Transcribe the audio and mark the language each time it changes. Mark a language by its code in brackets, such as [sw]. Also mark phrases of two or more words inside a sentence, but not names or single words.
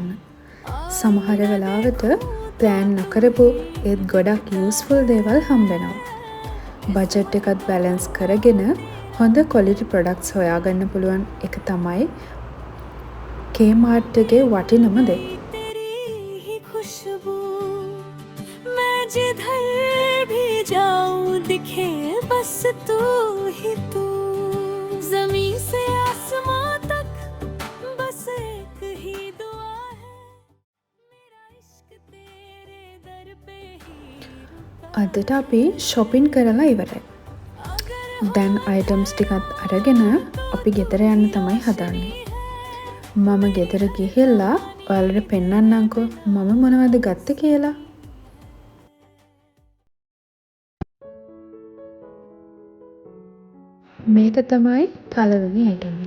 [si] සමහර වෙලාවට ප්ලෑන් නොකරපු ඒත් ගොඩක් යූස්ෆුල් දේවල් හම්බෙනවා. බජට් එකත් බැලන්ස් කරගෙන හොඳ [en] quality products [si] හොයාගන්න පුළුවන් එක තමයි කේමාර්ට් එකේ වටිනම දේ. [hi] तेरी ही खुशबू मैं जिधर भी जाऊं दिखे बस तू ही तू ज़मीं से आसमां तक बस एक ही दुआ है मेरा इश्क तेरे दर पे ही रुका [si] අදට අපි shopping කරලා ඉවරයි. දැන් items ටිකත් අරගෙන අපි ගෙදර යන්න තමයි හදන්නේ. මම ගෙදර ගිහිල්ලා ඔයාලට පෙන්නන්නම්කෝ මම මොනවද ගත්තේ කියලා. මේක තමයි පළවෙනි item එක.